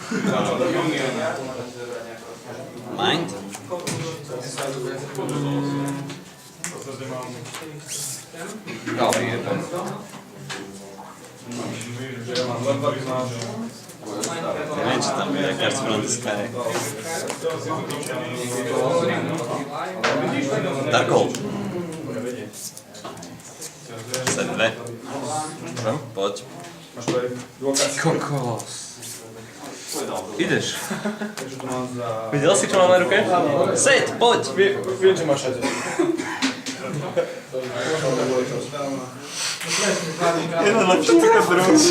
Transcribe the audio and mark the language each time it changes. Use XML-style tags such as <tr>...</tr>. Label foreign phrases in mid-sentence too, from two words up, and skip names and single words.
<sk>Mind? Ale je to. Neviem, čo tam je, Cards from the Sky. Darkhold. Set 2. Môžem? Poď. Máš to aj dôkaz. Kokos. Ideš. Takže to mám za... Videl si, čo mám na ruke? Set, poď! Viem, čo máš všade. Jeden lepší to brúči.</sk>